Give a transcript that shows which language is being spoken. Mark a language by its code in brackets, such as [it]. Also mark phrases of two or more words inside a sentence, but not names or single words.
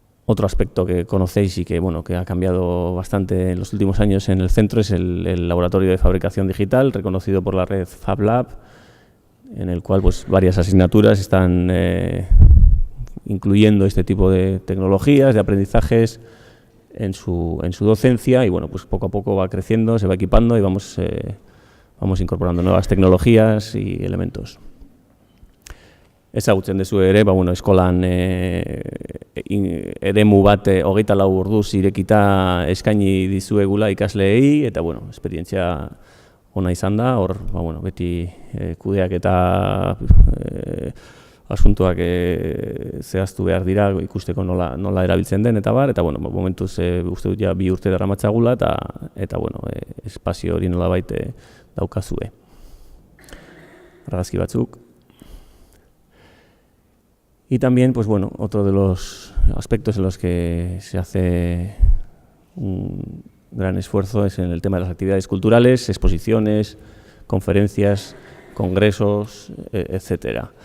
[es] Otro aspecto que conocéis y que, bueno, que ha cambiado bastante en los últimos años en el centro es el laboratorio de fabricación digital, reconocido por la red FabLab, en el cual pues, varias asignaturas están incluyendo este tipo de tecnologías, de aprendizajes en su docencia, y bueno, pues poco a poco va creciendo, se va equipando y vamos incorporando nuevas tecnologías y elementos. [eu] Ezagutzen duzu ere, eskolan eremu bat 24 orduz irekita eskaini dizuegula ikasleei, eta esperientzia ona izan da, hor beti kudeak eta asuntoak zehaztu behar dira, ikusteko nola erabiltzen den, eta momentuz uste dut ja 2 urte daramatzagula, eta espazio hori nolabait daukazue. Argazki batzuk. [es] Y también, otro de los aspectos en los que se hace un gran esfuerzo es en el tema de las actividades culturales, exposiciones, conferencias, congresos, etc.